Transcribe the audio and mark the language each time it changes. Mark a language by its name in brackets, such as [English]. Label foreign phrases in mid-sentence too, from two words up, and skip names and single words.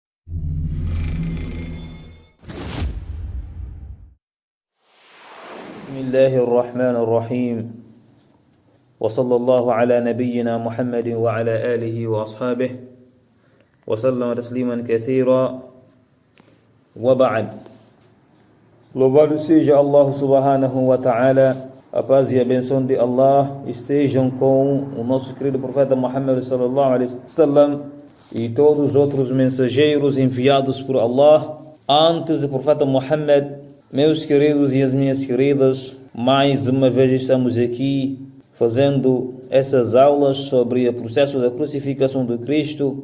[Arabic] بسم الله الرحمن الرحيم وصلى الله على نبينا محمد وعلى آله وأصحابه وسلم تسليما كثيرا وبعد. [Portuguese] Louvado seja Allah [Arabic] سبحانه وتعالى, [Portuguese] a paz e a benção de Allah estejam com o nosso querido profeta Muhammad [Arabic] صلى الله عليه وسلم [Portuguese] e todos os outros mensageiros enviados por Allah antes do profeta Muhammad. Meus queridos e as minhas queridas, mais uma vez estamos aqui fazendo essas aulas sobre o processo da crucificação do Cristo.